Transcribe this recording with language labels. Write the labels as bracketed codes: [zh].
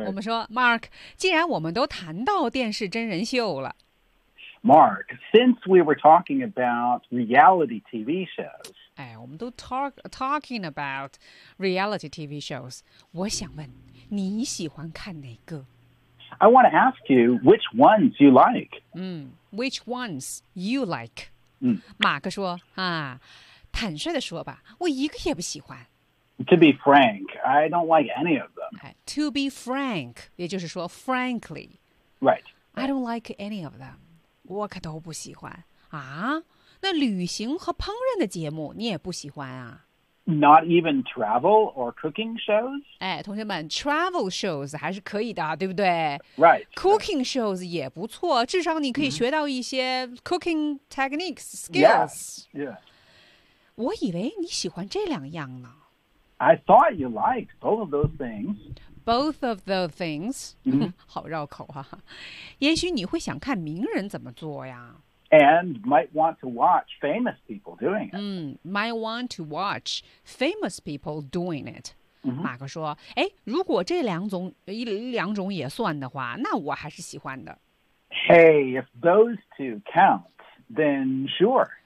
[zh] 我们说 ，Mark， 既然我们都谈到电视真人秀了。 [en] Mark, since we were talking about reality TV shows, [zh] 哎，我们都 [en] talking about reality TV shows. [zh] 我想问，你喜欢看哪个？ [en] I want to ask you which ones you like. Which ones you like? [zh] 马克说啊，坦率地说吧，我一个也不喜欢。 [en] To be frank, I don't like any of them. To be frank, 也就是说 frankly. Right. I don't like any of them. [zh] 我可都不喜欢啊！那旅行和烹饪的节目你也不喜欢啊 [en] ？Not even travel or cooking shows？ [zh] 哎，同学们 ，travel shows 还是可以的，对不对 [en] ？Right. [zh] Cooking shows 也不错，至少你可以学到一些 [en] cooking techniques skills. Yes. Yes. [zh] 我以为你喜欢这两样呢。 [en] I thought you liked both of those things. Both of the things,、 [zh] 好绕口啊。也许你会想看名人怎么做呀。 [en] And might want to watch famous people doing it.、 might want to watch famous people doing it.、 [zh] 马克说，哎，如果这两种也算的话，那我还是喜欢的。 [en] Hey, if those two count, then sure.